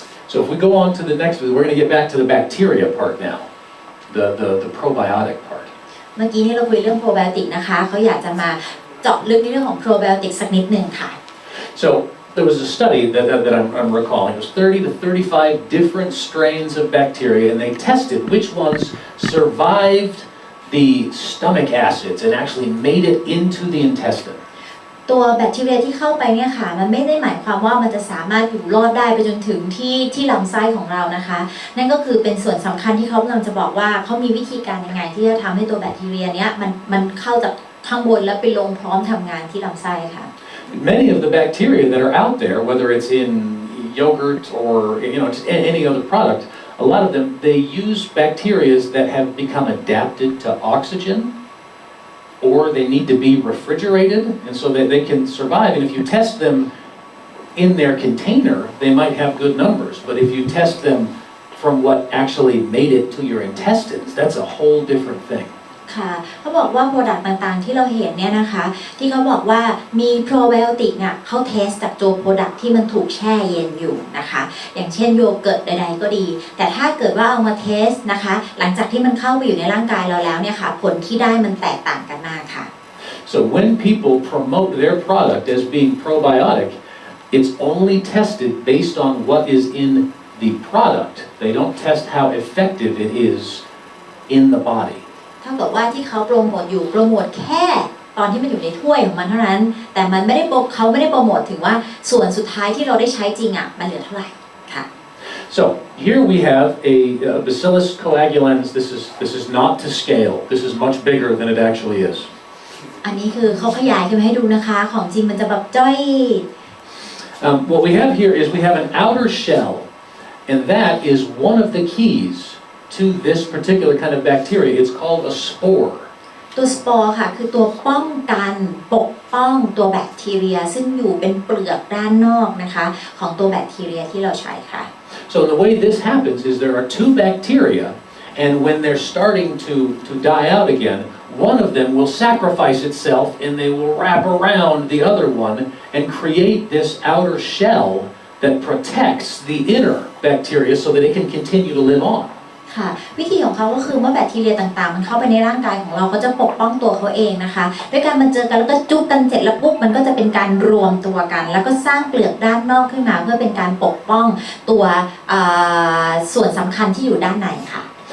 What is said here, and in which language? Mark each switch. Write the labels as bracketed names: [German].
[English] So if we go on to the next, we're going to get back to the bacteria part now, the probiotic part. [Thai] เมื่อกี้นี่เราคุยเรื่องโปรไบโอติกนะคะเขาอยากจะมาเจาะลึกในเรื่องของโปรไบโอติกสักนิดหนึ่งค่ะ [English] So there was a study that I'm recalling. It was 30 to 35 different strains of bacteria, and they tested which ones survived the stomach acids and actually made it into the intestine. [Thai] ตัวแบคทีเรียที่เข้าไปเนี่ยค่ะมันไม่ได้หมายความว่ามันจะสามารถอยู่รอดได้ไปจนถึงที่ลำไส้ของเรานะคะนั่นก็คือเป็นส่วนสำคัญที่เขากำลังจะบอกว่าเขามีวิธีการยังไงที่จะทำให้ตัวแบคทีเรียเนี้ยมันเข้าจากข้างบนแล้วไปลงพร้อมทำงานที่ลำไส้ค่ะ [English] Many of the bacteria that are out there, whether it's in yogurt or just any other product, a lot of them they use bacteria that have become adapted to oxygen.Or they need to be refrigerated, and so that they can survive. And if you test them in their container, they might have good numbers. But if you test them from what actually made it to your intestines, that's a whole different thing. [Thai] ค่ะเขาบอกว่าโปรดักต์ต่างๆที่เราเห็นเนี่ยนะคะที่เขาบอกว่ามีโปรไบโอติกเนี่ยเขาเทสจากตัวโปรดักต์ที่มันถูกแช่เย็นอยู่นะคะอย่างเช่นโยเกิร์ตใดๆก็ดีแต่ถ้าเกิดว่าเอามาเทสนะคะหลังจากที่มันเข้าไปอยู่ในร่างกายเราแล้วเนี่ยค่ะผลที่ได้มันแตกต่างกันมากค่ะ [English] So when people promote their product as being probiotic, it's only tested based on what is in the product. They don't test how effective it is in the body. [Thai] เท่ากับว่าที่เขาโปรโมทอยู่โปรโมทแค่ตอนที่มันอยู่ในถ้วยของมันเท่านั้นแต่มันไม่ได้เขาไม่ได้โปรโมทถึงว่าส่วนสุดท้ายที่เราได้ใช้จริงอ่ะมันเหลือเท่าไหร่ค่ะ [English] So here we have a Bacillus coagulans. This is not to scale. This is much bigger than it actually is. [Thai] อันนี้คือเขาขยายขึ้นมาให้ดูนะคะของจริงมันจะแบบจ้อย [English] What we have here is we have an outer shell, and that is one of the keys.to this particular kind of bacteria. It's called a spore. [Thai] ตัวสปอร์ค่ะคือตัวป้องกันปกป้องตัวแบคทีเรียซึ่งอยู่เป็นเปลือกด้านนอกนะคะของตัวแบคทีเรียที่เราใช้ค่ะ [English] So the way this happens is there are two bacteria, and when they're starting to die out again, one of them will sacrifice itself and they will wrap around the other one and create this outer shell that protects the inner bacteria so that it can continue to live on. [Thai] ค่ะวิธีของเขาก็คือเมื่อแบคทีเรียต่างๆมันเข้าไปในร่างกายของเราเขาจะปกป้องตัวเขาเองนะคะด้วยการมันเจอกันแล้วก็จุ๊บกันเสร็จแล้วปุ๊บมันก็จะเป็นการรวมตัวกันแล้วก็สร้างเปลือกด้านนอกขึ้นมาเพื่อเป็นการปกป้องตัวส่วนสำคัญที่อยู่ด้านในค่ะ